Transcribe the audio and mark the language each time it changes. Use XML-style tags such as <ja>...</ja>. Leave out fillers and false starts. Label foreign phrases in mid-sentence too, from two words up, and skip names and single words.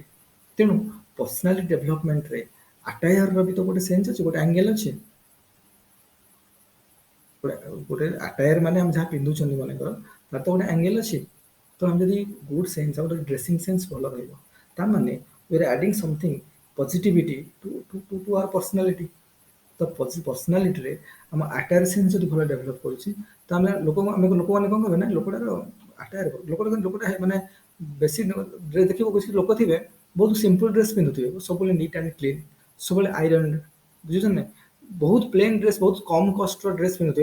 <or>ତେଣୁ ପର୍ସନାଲିଟି ଡେଭଲପମେଣ୍ଟରେ ଆଟାୟାରର ବି ତ ଗୋଟେ ସେନ୍ସ ଅଛି, ଗୋଟେ ଆଙ୍ଗେଲ ଅଛି। ଗୋଟେ ଆଟାୟାର ମାନେ ଆମେ ଯାହା ପିନ୍ଧୁଛନ୍ତି ମନେକର, ତାର ତ ଗୋଟେ ଆଙ୍ଗେଲ ଅଛି। ତ ଆମେ ଯଦି</or> <en>good sense,</en> <or>ଆମର</or> <en>dressing sense</en> <or>ଭଲ ରହିବ, ତାମାନେ</or> <en>we are adding something positivity to our personality।</en> <or>ତ ପର୍ସନାଲିଟିରେ ଆମ</or> <en>attire sense</en> <or>ଯଦି ଭଲ ଡେଭଲପ କରୁଛି, ତ ଆମେ ଲୋକମାନେ କ'ଣ କହିବେ ନା, ଲୋକଟାର ଆଟାୟାର, ଲୋକଟା ମାନେ ବେଶୀ ଦେଖିବ କିଛି ଲୋକ ଥିବେ ବହୁତ</or> <en>simple dress</en> <or>ପିନ୍ଧୁଥିବେ, ସବୁବେଳେ</or> <en>neat and clean,</en> <or>ସବୁବେଳେ ଆଇରନ୍, ବୁଝୁଛନ୍ତି ନା, ବହୁତ</or> <en>plain dress,</en> <or>ବହୁତ କମ କଷ୍ଟର ଡ୍ରେସ୍ ପିନ୍ଧୁଥିବେ।</or>